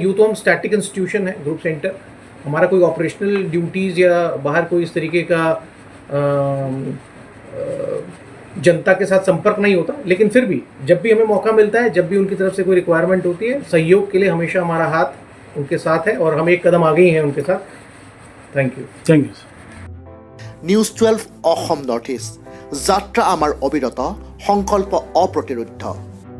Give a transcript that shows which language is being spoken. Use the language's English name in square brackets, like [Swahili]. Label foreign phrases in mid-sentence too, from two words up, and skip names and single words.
[Hindi] यूँ तो हम [English] static institution [Hindi] है [English] group centre, [Hindi] हमारा कोई [English] operational duties [Hindi] या बाहर कोई इस तरीके का जनता के साथ संपर्क नहीं होता, लेकिन फिर भी जब भी हमें मौका मिलता है, जब भी उनकी तरफ से कोई रिक्वायरमेंट होती है, सहयोग के लिए हमेशा हमारा हाथ उनके साथ है और हम एक कदम आगे ही हैं उनके साथ। [English] Thank you. [Assamese] নিউজ 12 অসম নৰ্থ ইষ্ট, যাত্ৰা আমাৰ অবিৰত, সংকল্প অপ্ৰতিৰোধ্য।